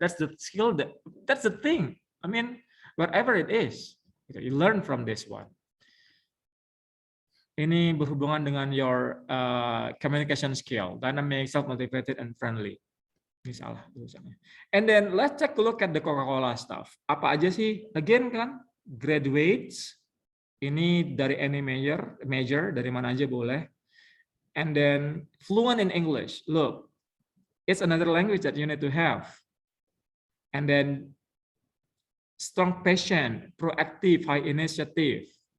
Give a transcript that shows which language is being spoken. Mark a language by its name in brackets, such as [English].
[English] That's the skill, that's the thing. I mean, whatever it is, you learn from this one. [Indonesian] Ini berhubungan dengan [English] your communication skill, dynamic, self-motivated, and friendly. [Indonesian] Ini salah tulisannya. [English] And then let's take a look at the Coca-Cola stuff. [Indonesian] Apa aja sih? [English] Again [Indonesian] kan, graduates. Ini dari any major, dari mana aja boleh. [English] And then fluent in English. Look, it's another language that you need to have. And then strong passion, proactive, high initiative.